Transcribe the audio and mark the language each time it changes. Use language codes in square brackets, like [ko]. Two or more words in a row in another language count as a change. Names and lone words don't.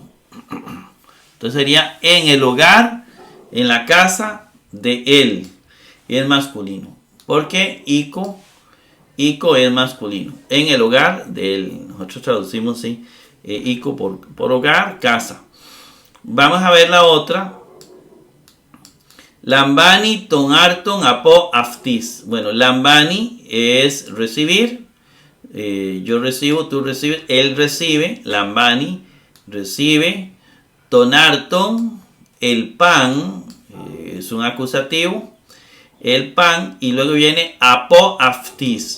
[es] Entonces sería en el hogar, en la casa de él. Y es masculino. Porque ico es masculino. En el hogar de él. Nosotros traducimos así. Ico por hogar, casa. Vamos a ver la otra. [el] λαμβάνει τὸν ἄρτον ἀπὸ αὐτῆς. [es] Bueno, lambani es recibir. Yo recibo, tú recibes, él recibe. Lambani recibe. Tonarton, el pan, es un acusativo. El pan, y luego viene [el] ἀπὸ αὐτῆς.